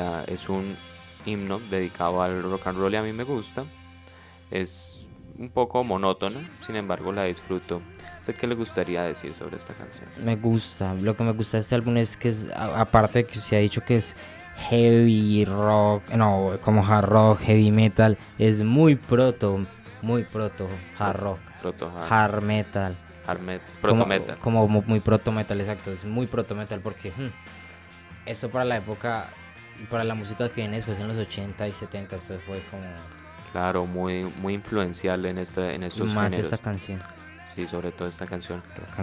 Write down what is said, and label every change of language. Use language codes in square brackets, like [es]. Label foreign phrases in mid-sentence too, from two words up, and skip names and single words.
[es] Es un himno dedicado al [en] rock and roll [es] y a mí me gusta. Es un poco monótona, sin embargo la disfruto. ¿Usted qué le gustaría decir sobre esta canción? Me gusta, lo que me gusta de este álbum es que es, aparte de que se ha dicho que es [en] heavy rock, [es] no, como [en] hard rock, heavy metal, [es] es muy proto [en] hard rock, Proto hard, hard metal, proto metal. [es] como muy [en] proto metal, [es] exacto, es muy [en] proto metal [es] porque esto para la época y para la música que viene después en los 80 y 70, esto fue como Claro, muy influencial en estos más géneros. esta canción. Sí, sobre todo esta canción. [en] Rock and